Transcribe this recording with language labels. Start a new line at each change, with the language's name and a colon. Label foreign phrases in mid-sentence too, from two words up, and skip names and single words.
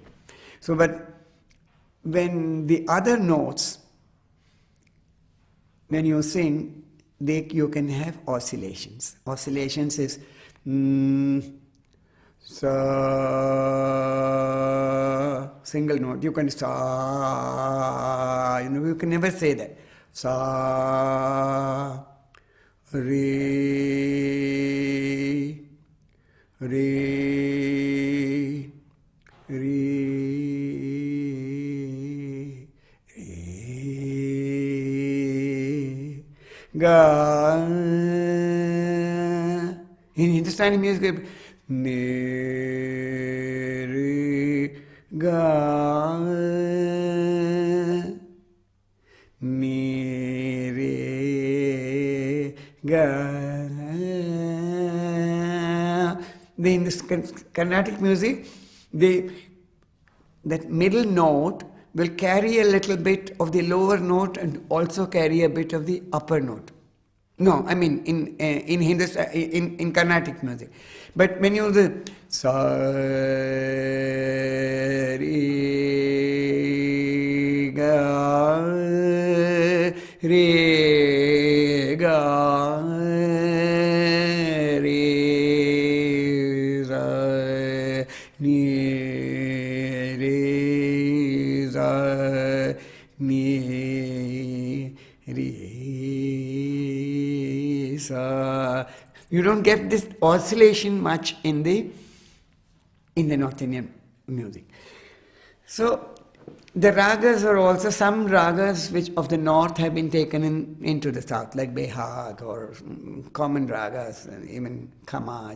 English: So, but when the other notes, when you sing, you can have oscillations. Oscillations is sa, single note. You can sa, you can never say that. Sa, re, re, re, re, ga. In Hindustani music, ne re ga, ne re ga. In this Carnatic music, that middle note will carry a little bit of the lower note and also carry a bit of the upper note. No, I mean in Hindustan, in Carnatic music. But when you do sa re ga re ga re za ni re za ni re. You don't get this oscillation much in the North Indian music. So the ragas are also, some ragas which of the north have been taken into the south, like Behad or common ragas, and even Khamaj.